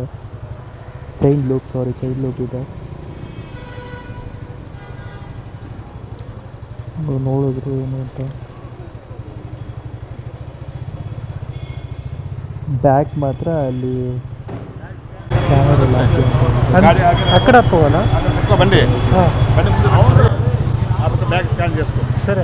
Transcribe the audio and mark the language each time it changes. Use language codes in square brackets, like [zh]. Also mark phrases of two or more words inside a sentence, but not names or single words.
[en] chain loop [kn] ಇದೆ. ನೋಡಿದ್ರು ಏನು ಅಂತ. ಬ್ಯಾಗ್ ಮಾತ್ರ ಅಲ್ಲಿ ಕ್ಯಾಮರಾ ಎಲ್ಲ ಆ ಕಡೆ ಹೋಗೋಣ. [te] బండి ಹಾಂ బండి ముందు ఆ పక్క [en] bag scan [te] చేసుకో. సరే,